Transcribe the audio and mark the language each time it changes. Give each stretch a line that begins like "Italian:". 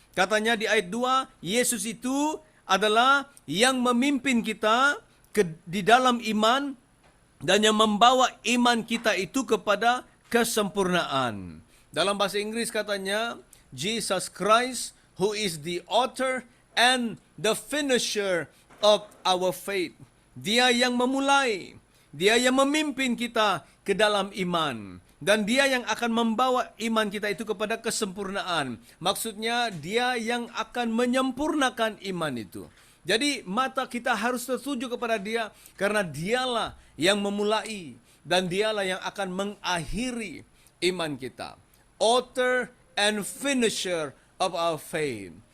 Indonesian: Katanya di ayat 2, Yesus itu adalah yang memimpin kita di dalam iman dan yang membawa iman kita itu kepada kesempurnaan. Dalam bahasa Inggris katanya,
English: Jesus Christ, who is the author and the finisher of our faith.
Indonesian: Dia yang memulai, dia yang memimpin kita ke dalam iman. Dan dia yang akan membawa iman kita itu kepada kesempurnaan. Maksudnya dia yang akan menyempurnakan iman itu. Jadi mata kita harus tertuju kepada dia karena dialah yang memulai dan dialah yang akan mengakhiri iman kita.
English: Author and finisher of our faith.